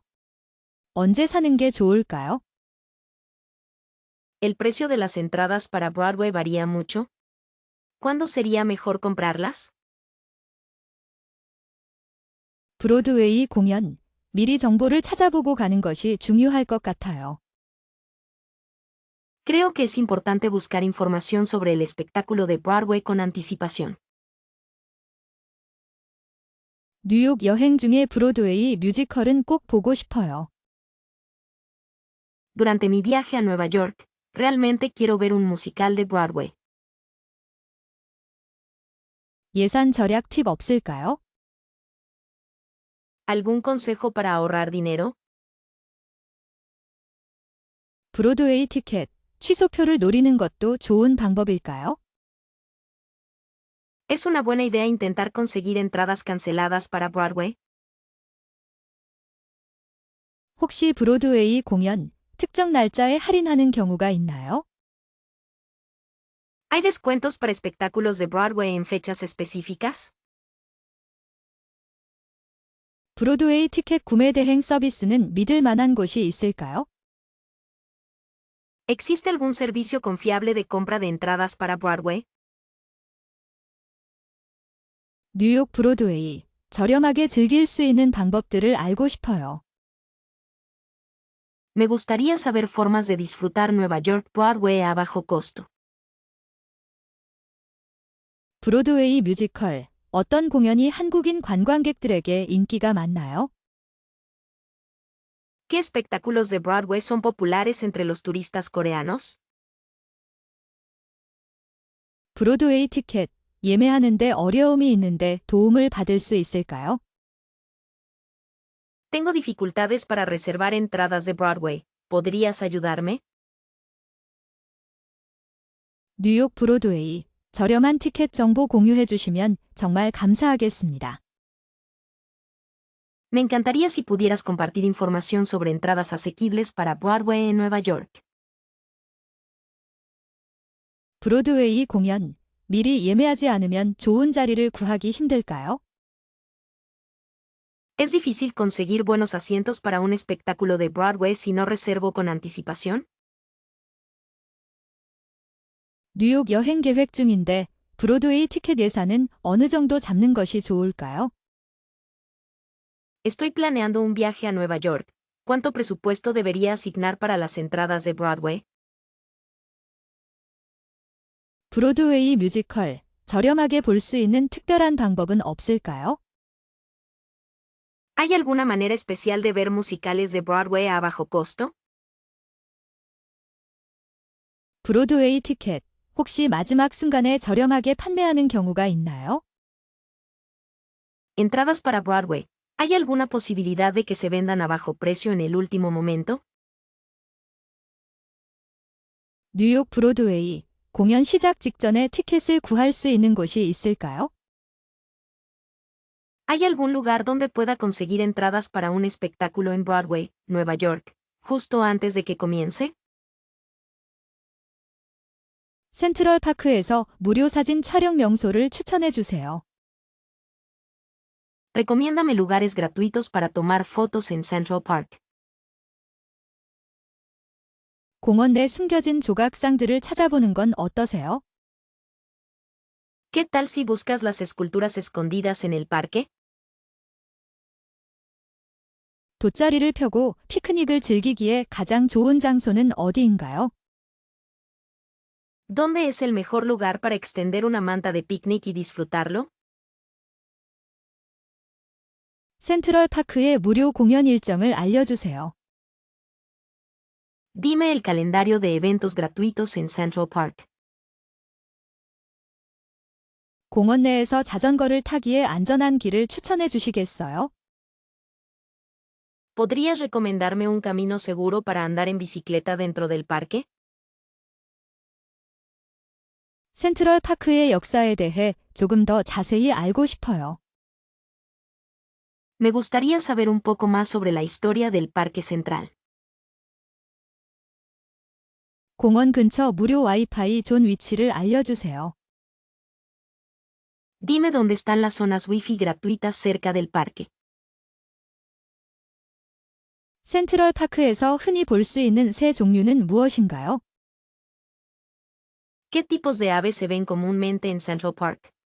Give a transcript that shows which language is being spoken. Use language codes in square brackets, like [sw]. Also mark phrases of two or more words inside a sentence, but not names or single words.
[ko] 언제 사는 게 좋을까요? [es] ¿El precio de las entradas para Broadway varía mucho? ¿Cuándo sería mejor comprarlas? [ko] 브로드웨이 공연, 미리 정보를 찾아보고 가는 것이 중요할 것 같아요. [es] Creo que es importante buscar información sobre el espectáculo de Broadway con anticipación. [ko] 뉴욕 여행 중에 브로드웨이 뮤지컬은 꼭 보고 싶어요. [es] Durante mi viaje a Nueva York, realmente quiero ver un musical de Broadway. [ko] 예산 절약 팁 없을까요? [es] ¿Algún consejo para ahorrar dinero? [ko] 브로드웨이 티켓, 취소표를 노리는 것도 좋은 방법일까요? [es] ¿Es una buena idea intentar conseguir entradas canceladas para Broadway? [ko] 혹시 브로드웨이 공연, 특정 날짜에 할인하는 경우가 있나요? [es] ¿Hay descuentos para espectáculos de Broadway en fechas específicas? [ko] 브로드웨이 티켓 구매 대행 서비스는 믿을 만한 곳이 있을까요? [es] ¿Existe algún servicio confiable de compra de entradas para Broadway? [ko] 뉴욕 브로드웨이, 저렴하게 즐길 수 있는 방법들을 알고 싶어요. [es] Me gustaría saber formas de disfrutar Nueva York Broadway a bajo costo. [ko] 브로드웨이 뮤지컬, 어떤 공연이 한국인 관광객들에게 인기가 많나요? [es] ¿Qué espectáculos de Broadway son populares entre los turistas coreanos? [ko] 브로드웨이 티켓, 예매하는데 어려움이 있는데 도움을 받을 수 있을까요? [es] Tengo dificultades para reservar entradas de Broadway. ¿Podrías ayudarme? [ko] 뉴욕 브로드웨이, 저렴한 티켓 정보 공유해 주시면 정말 감사하겠습니다. [es] Me encantaría si pudieras compartir información sobre entradas asequibles para Broadway en Nueva York. [ko] 브로드웨이 공연, 미리 예매하지 않으면 좋은 자리를 구하기 힘들까요? [es] ¿Es difícil conseguir buenos asientos para un espectáculo de Broadway si no reservo con anticipación? [ko] 뉴욕 여행 계획 중인데 브로드웨이 티켓 예산은 어느 정도 잡는 것이 좋을까요? [es] Estoy planeando un viaje a Nueva York. ¿Cuánto presupuesto debería asignar para las entradas de Broadway? [ko] 브로드웨이 뮤지컬, 저렴하게 볼 수 있는 특별한 방법은 없을까요? [es] ¿Hay alguna manera especial de ver musicales de Broadway a bajo costo? [ko] 브로드웨이 티켓, 혹시 마지막 순간에 저렴하게 판매하는 경우가 있나요? [es] Entradas para Broadway. ¿Hay alguna posibilidad de que se vendan a bajo precio en el último momento? [ko] 뉴욕 브로드웨이, 공연 시작 직전에 티켓을 구할 수 있는 곳이 있을까요? [es] ¿Hay algún lugar donde pueda conseguir entradas para un espectáculo en Broadway, Nueva York, justo antes de que comience? [ko] 센트럴 파크에서 무료 사진 촬영 명소를 추천해 주세요. [es] Recomiéndame lugares gratuitos para tomar fotos en Central Park. [ko] 공원 내 숨겨진 조각상들을 찾아보는 건 어떠세요? [es] ¿Qué tal si buscas las esculturas escondidas en el parque? [ko] 돗자리를 펴고 피크닉을 즐기기에 가장 좋은 장소는 어디인가요? [es] ¿Dónde es el mejor lugar para extender una manta de picnic y disfrutarlo? [ko] 센트럴 파크의 무료 공연 일정을 알려주세요. [es] Dime el calendario de eventos gratuitos en Central Park. [ko] 공원 내에서 자전거를 타기에 안전한 길을 추천해 주시겠어요? [es] ¿Podrías recomendarme un camino seguro para andar en bicicleta dentro del parque? [ko] 센트럴 파크의 역사에 대해 조금 더 자세히 알고 싶어요. [es] Me gustaría saber un poco más sobre la historia del Parque Central. [ko] 공원 근처 무료 와이파이 존 위치를 알려주세요. [es] Dime dónde están las zonas Wi-Fi gratuitas cerca del parque. [ko] 센트럴 파크에서 흔히 볼 수 있는 새 종류는 무엇인가요? [es] ¿Qué tipos de aves se ven comúnmente en Central Park?